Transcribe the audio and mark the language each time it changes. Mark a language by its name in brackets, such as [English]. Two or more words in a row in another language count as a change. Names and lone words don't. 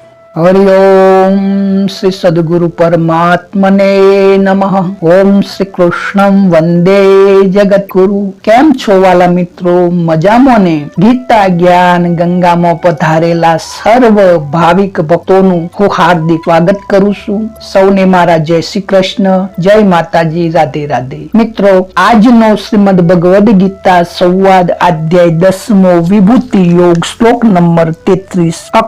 [Sanskrit] हरिओम श्री सद्गुरु परमात्मने नमः। ओम श्री कृष्णम वंदे जगतगुरु। [Gujarati] કેમ છો વાલા મિત્રો? મજામાં ને? ગીતા જ્ઞાન ગંગામાં પધારેલા સર્વ ભાવિક ભક્તોનું હું હાર્દિક સ્વાગત કરું છું. સૌને મારા જય શ્રી કૃષ્ણ, જય માતાજી, રાધે રાધે. મિત્રો, આજનો શ્રીમદ ભગવદ ગીતા સંવાદ અધ્યાય 10મો વિભૂતિ યોગ શ્લોક નંબર 33.